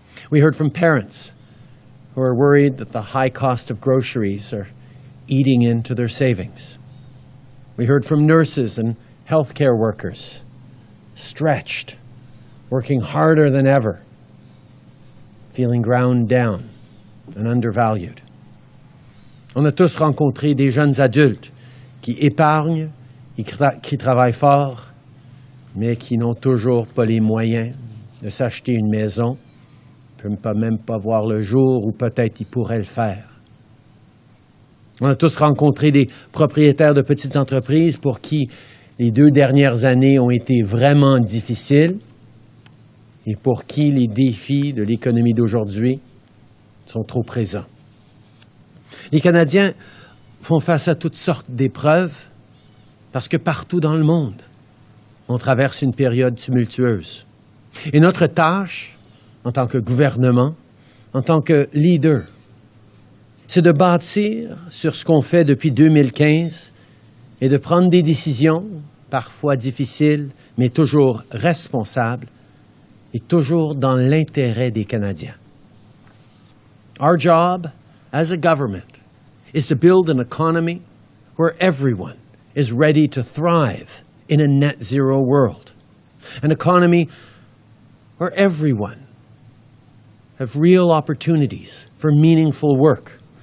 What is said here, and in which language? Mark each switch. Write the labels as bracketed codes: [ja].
[en] We heard from parents who are worried that the high cost of groceries are eating into their savings. We heard from nurses and healthcare workers, stretched, working harder than ever, feeling ground down and undervalued. [fr] On a tous rencontré des jeunes adultes qui épargnent et qui travaillent fort, mais qui n'ont toujours pas les moyens de s'acheter une maison, ne peuvent même pas voir le jour où peut-être ils pourraient le faire. On a tous rencontré des propriétaires de petites entreprises pour qui les 2 dernières années ont été vraiment difficiles et pour qui les défis de l'économie d'aujourd'hui sont trop présents. Les Canadiens font face à toutes sortes d'épreuves parce que partout dans le monde, on traverse une période tumultueuse. Et notre tâche, en tant que gouvernement, en tant que leader, c'est de bâtir sur ce qu'on fait depuis 2015 et de prendre des décisions, parfois difficiles, mais toujours responsables et toujours dans l'intérêt des Canadiens. [en] Our job as a government is to build an economy where everyone is ready to thrive in a net zero world. An economy where everyone have real opportunities for meaningful work.